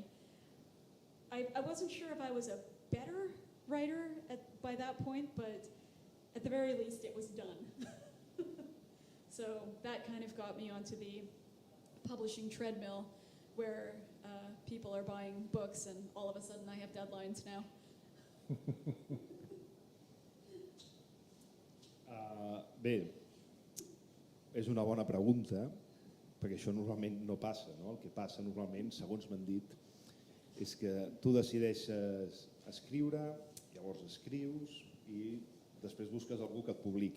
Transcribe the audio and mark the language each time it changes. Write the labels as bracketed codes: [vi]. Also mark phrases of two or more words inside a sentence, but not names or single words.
[en] I wasn't sure if I was a better writer by that point, but at the very least it was done. So that kind of got me onto the publishing treadmill where people are buying books and all of a sudden I have deadlines now. [ca] Bé, és una bona pregunta, perquè això normalment no passa, no? El que passa normalment, segons m'han dit, és que tu decideixes escriure, llavors escrius i després busques algú que et publiqui.